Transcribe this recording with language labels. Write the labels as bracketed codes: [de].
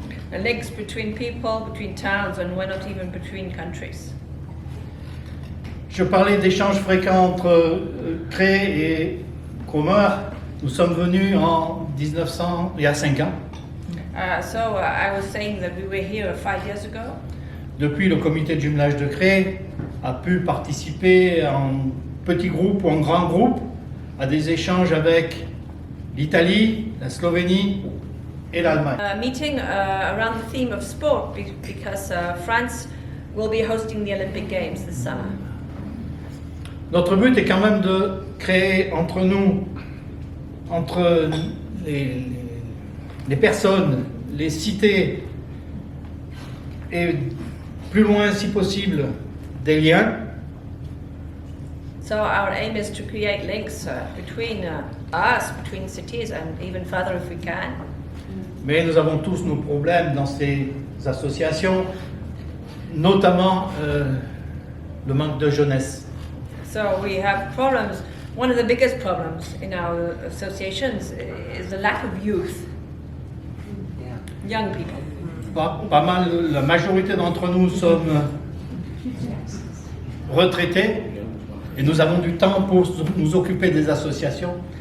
[en] The links between people, between towns, and why not even between countries. [fr] Je parlais d'échanges fréquents entre Cré et Cromer. Nous sommes venus en 1900, il y a 5 ans. [en] I was saying that we were here 5 years ago. [fr] Depuis le comité de jumelage de Cré, a pu participer en petit groupe ou en grand groupe à des échanges avec l'Italie, la Slovénie et l'Allemagne. [en] Meeting around the theme of sport because France will be hosting the Olympic Games this summer. [fr] Notre but est quand même de créer entre nous, entre les personnes, les cités et plus loin si possible des liens. [en] So our aim is to create links between us, between cities, and even further if we can. [fr] Mais nous avons tous nos problèmes dans ces associations, notamment le manque de jeunesse. [en] So we have problems. One of the biggest problems in our associations is the lack of youth, young people. [fr] Pas mal, la majorité d'entre nous sommes retraités et nous avons du temps pour nous occuper des associations.